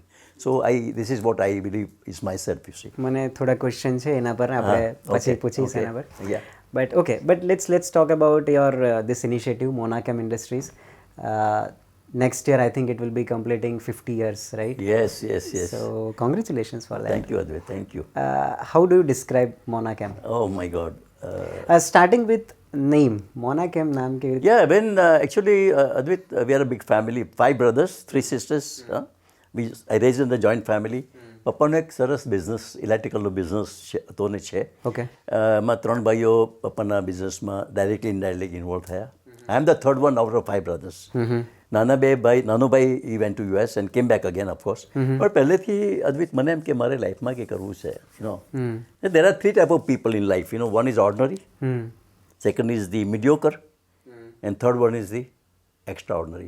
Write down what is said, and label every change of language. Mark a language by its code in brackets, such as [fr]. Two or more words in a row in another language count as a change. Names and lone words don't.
[en] so this is what I believe is my self, you see. [gu] મને થોડા ક્વેશ્ચન છે એના પર આપણે પછી પૂછીશ એના પર. [en] Yeah. But let's talk about your this initiative, Monachem Industries. Next year I think it will be completing 50 years, right? Yes. So congratulations for that. Thank you, Advait. Thank you. How do you describe Monachem? Oh my God. Starting with name, Monachem [gu] નામ કેવી રીતે? [en] Yeah, when actually, Advait, we are a big family. 5 brothers, 3 sisters. I raised in the joint family. [gu] પપ્પાનો એક સરસ બિઝનેસ, ઇલેક્ટ્રિકલનો બિઝનેસ હતો ને છે. [en] Okay. [gu] એમાં 3 ભાઈઓ પપ્પાના બિઝનેસમાં [en] directly indirectly involve [gu] થયા. [en] I am the third one out of 5 brothers. [gu] નાનો ભાઈ [en] he went to US and came back again, of course. [gu] પણ પહેલેથી અદ્વિત મને એમ કે મારે લાઈફમાં કંઈ કરવું છે, [en] there are 3 type of people in life, one is ordinary, second is the mediocre, and third one is the extraordinary.